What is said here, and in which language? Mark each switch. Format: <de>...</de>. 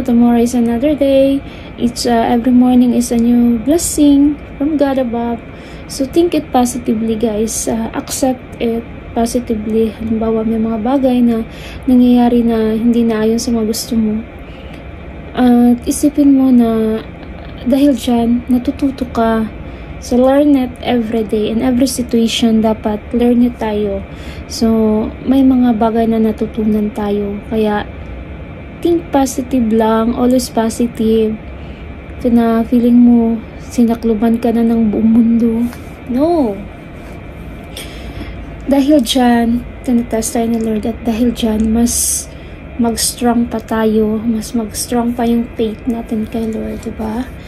<en>Tomorrow is another day. It's every morning is a new blessing from God above. So, think it positively, guys. Accept it positively.</en> <tl>Halimbawa, may mga bagay na nangyayari na hindi na ayon sa mga gusto mo. At isipin mo na dahil dyan, natututo ka.</tl> <en>So, learn it every day. In every situation, dapat learn it tayo.</en> <tl>So, may mga bagay na natutunan tayo. Kaya,</tl> <en>think positive</en> <tl>lang.</tl> <en>Always positive.</en> <tl>Ito na feeling mo, sinakluban ka na ng buong mundo. No. Dahil dyan, tinatest tayo ni Lord, at dahil dyan, mas mag-strong pa tayo, mas mag-strong pa yung faith natin kay Lord, diba?</tl>